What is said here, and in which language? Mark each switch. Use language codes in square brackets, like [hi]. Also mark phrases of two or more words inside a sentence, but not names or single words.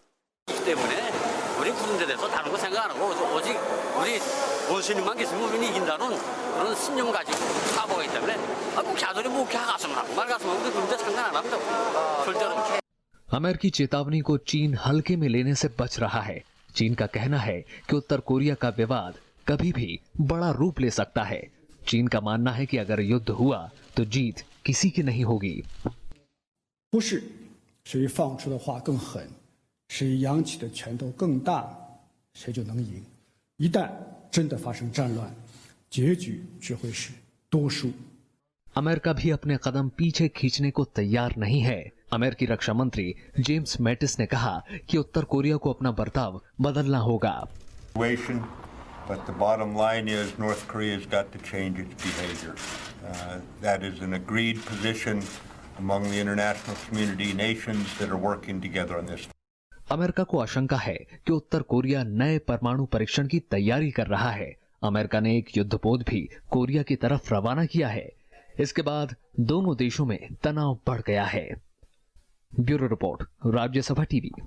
[hi] अमेरिकी चेतावनी को चीन हल्के में लेने से बच रहा है। चीन का कहना है कि उत्तर कोरिया का विवाद कभी भी बड़ा रूप ले सकता है। चीन का मानना है कि अगर युद्ध हुआ तो जीत किसी की नहीं होगी। [zh] 不是谁放出的话更狠，谁扬起的拳头更大，谁就能赢。一旦真的发生战乱， 结局只会是多数。 [hi] अमेरिका भी अपने कदम पीछे खींचने को तैयार नहीं है। अमेरिकी रक्षा मंत्री जेम्स मैटिस ने कहा कि उत्तर कोरिया को अपना बर्ताव बदलना होगा। [en] But the bottom line is North Korea's got to change its behavior. That is an agreed position among the international community, nations that are working together on this. [hi] अमेरिका को आशंका है कि उत्तर कोरिया नए परमाणु परीक्षण की तैयारी कर रहा है। अमेरिका ने एक युद्धपोत भी कोरिया की तरफ रवाना किया है। इसके बाद दोनों देशों में तनाव बढ़ गया है। ब्यूरो रिपोर्ट, राज्यसभा टीवी।